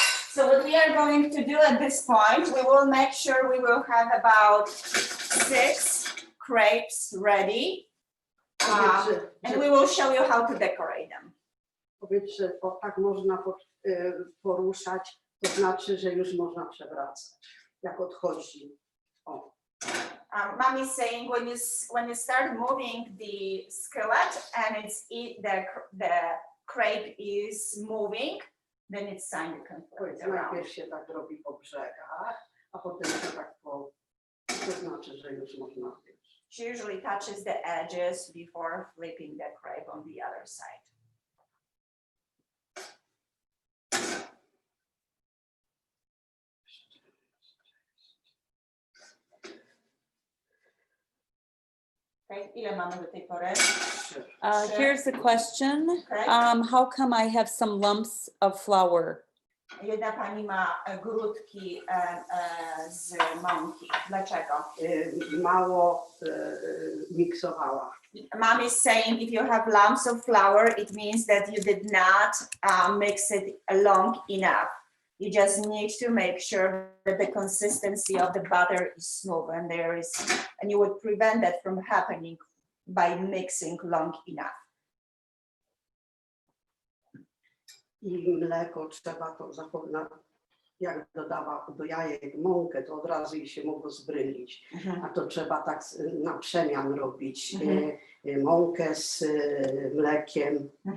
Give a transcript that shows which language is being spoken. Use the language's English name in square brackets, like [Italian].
[English] So what we are going to do at this point, we will make sure we will have about 6 crepes ready. And we will show you how to decorate them. [Polish] Powiedz, że tak można poruszać, to znaczy, że już można przewracać, jak odchodzi. O. [English] Mommy's saying when you start moving the skillet and the crepe is moving, then it's time you can put it around. [Polish] Najpierw się tak robi po brzegach, a potem się tak to znaczy, że już można. [English] She usually touches the edges before flipping the crepe on the other side. [Polish] Okay, ile mamy do tej pory? [English] Here's a question. Okay. How come I have some lumps of flour? [Polish] Jedna pani ma grudki z mąki. Dlaczego? Mało miksowała. [English] Mom is saying if you have lumps of flour, it means that you did not mix it long enough. You just need to make sure that the consistency of the butter is smooth, and and you would prevent that from happening by mixing long enough. [Polish] I mleko trzeba to zachować, jak dodała do jajek mąkę, to od razu jej się mogło zbrylić. A to trzeba tak na przemian robić. Mąkę z mlekiem.